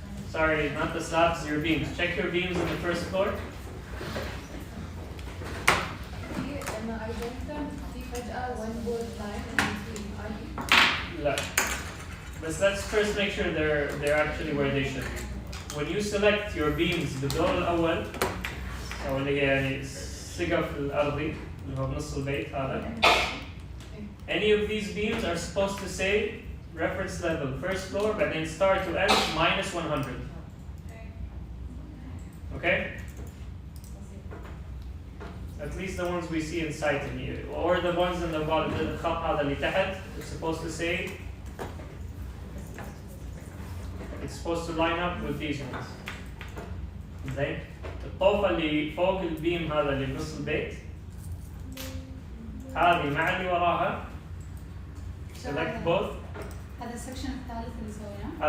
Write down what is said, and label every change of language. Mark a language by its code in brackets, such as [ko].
[en] Sorry, not the slabs, your beams. Check your beams in the first floor. [ar] لما [en] identify [ar] في فجأة [en] one board line in between [ar] عادي. لا. [en] But let's first make sure they're actually where they should be. When you select your beams [ar] بالدور الأول أو اللي هي يعني السقف الأرضي اللي هو بنص البيت هذا. [en] Any of these beams are supposed to say reference level first floor but then start to end minus 100. Okay? At least the ones we see in sight in here. Or the ones in the bottom, the [ar] خط هذا اللي تحت, [en] it's supposed to say, it's supposed to line up with these ones. [ar] زين؟ الطوفة اللي فوق البيم هذا اللي بنص البيت هذه مع اللي وراها [en] select both. [ar] هذا السكشن الثالث اللي سويناه.